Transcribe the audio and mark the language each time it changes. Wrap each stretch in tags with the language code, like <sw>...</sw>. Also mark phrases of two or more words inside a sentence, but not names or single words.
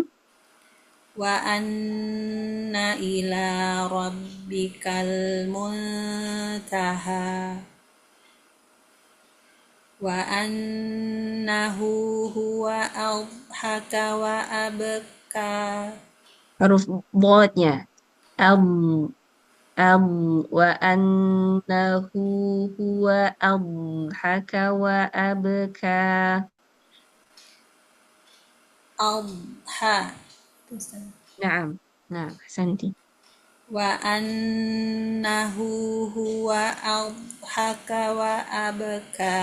<ar>وأن إلى ربك المنتهى. وأنه هو أضحك وأبكى.</ar> <id>Huruf bodnya.</id> <ar>أم وأنه هو أضحك وأبكى. Adha.</ar> <id>Naam. Nah, Santi.</id> <ar>وأنه هو أضحك وأبكى.</ar>